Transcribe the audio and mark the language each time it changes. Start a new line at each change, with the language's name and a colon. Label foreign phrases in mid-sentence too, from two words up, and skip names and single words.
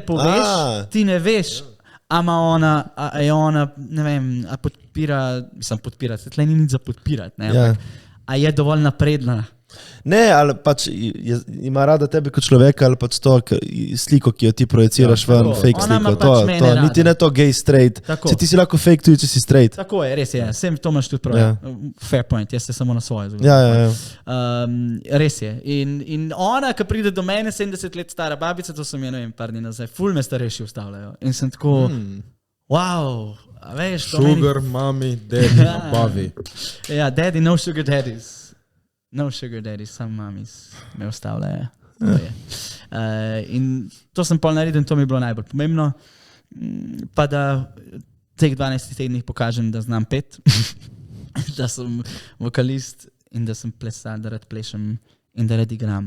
Slovenian: ne poveš, ti ne veš, a je ona, ne vem, a podpira, mislim podpira, tle ni nič za podpirati, ne, Ja. ampak, a je dovolj napredna. Ne, ali pač ima rada tebe kot človeka, ali pač to sliko, ki jo ti projiciraš Ja, ven, tako. fake Ona ima sliko. pač mene rada. Niti ne to
English: gay, straight.
Slovenian: Tako. Če ti si lahko fake tudi, če si straight. Tako je, res je, sem to imaš tudi prav. Ja.
English: Fair point,
Slovenian: jaz se samo na svoje zgodbo. Ja. Res je. In ona, ki pride do mene, 70 let stara babica, to sem je, ne vem, par dni nazaj, ful me starejši ustavljajo. In sem tako, wow, a veš, to meni... Sugar, mami, daddy, nabavi. Ja,
English: daddy, no sugar daddies. No sugar daddies,
Slovenian: sam mamis me ostavljajo. To je. In to sem pol naredil in to mi je bilo najbolj pomembno. Pa da teh 12 tednih pokažem, da znam pet, da sem vokalist in da sem plesal, da rad plešem in da rad igram.